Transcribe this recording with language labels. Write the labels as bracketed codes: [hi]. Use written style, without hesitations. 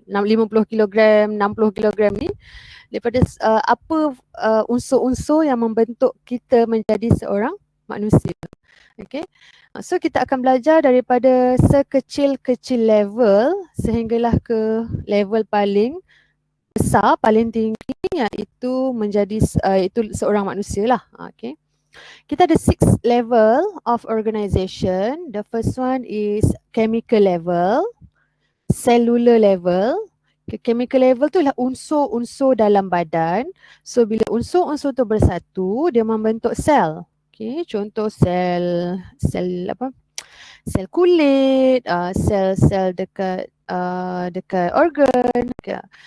[ms] 50 kg, 60 kg ni, daripada apa unsur-unsur yang membentuk kita menjadi seorang manusia. Okay, so kita akan belajar daripada sekecil-kecil level sehinggalah ke level paling besar, paling tinggi, iaitu menjadi itu seorang manusia lah. [en] Okay, [ms] kita ada [en] 6 level of organization. The first one is chemical level, cellular level. Chemical level [ms] tu ialah unsur-unsur dalam badan. So bila unsur-unsur tu bersatu, dia membentuk sel. Okay, contoh sel apa? Sel kulit, sel-sel dekat organ. Okay.